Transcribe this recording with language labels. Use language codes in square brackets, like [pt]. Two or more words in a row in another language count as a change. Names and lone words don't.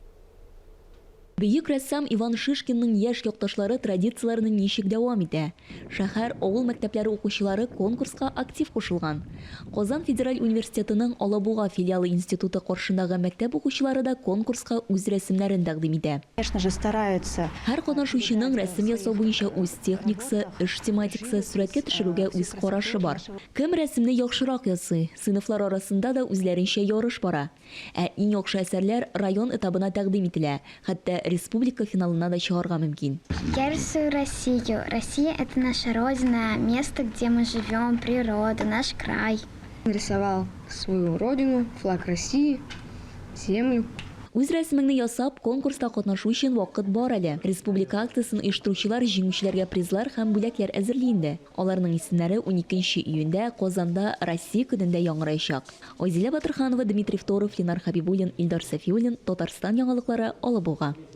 [tt] Бөек рәссам Иван Шишкинның яшь якташлары традицияләрен ничек дәвам итә? Шәһәр, авыл мәктәпләре укучылары конкурска актив кушылган. Казан Федераль университетының Алабуга филиалы институты каршындагы мәктәп укучылары да конкурска үз рәсемнәрен тәкъдим итә. [ru] Конечно же, стараются. [tt] Һәр катнашучының рәсем ясау буенча үз техникасы, эш тематикасы, сурәткә төшерүгә үз карашы бар. Кем рәсемне яхшырак ясый? Сыйныфлар арасында да үзләренчә ярыш бара. Ә иң яхшы әсәрләр район этабына тәкъдим ителә. Хәтта республика финалына да чыгарга мөмкин. [ru] Я рисую Россию. Россия – это наша родина, место, где мы живем, природа, наш край. Нарисовал свою родину, флаг России, землю. [tt] Үз рәсемеңне ясап, конкурста катнашу өчен вакыт бар әле. Республика акциясын оештыручылар җиңүчеләргә призлар һәм бүләкләр әзерли инде. Аларның исемнәре 12 июньдә Казанда Россия көнендә яңгыраячак. Айзилә Батырханова, Дмитрий Второв, Ленар Хабибуллин, Илдар Сафиуллин, Татарстан яңалыклары, Алабуга.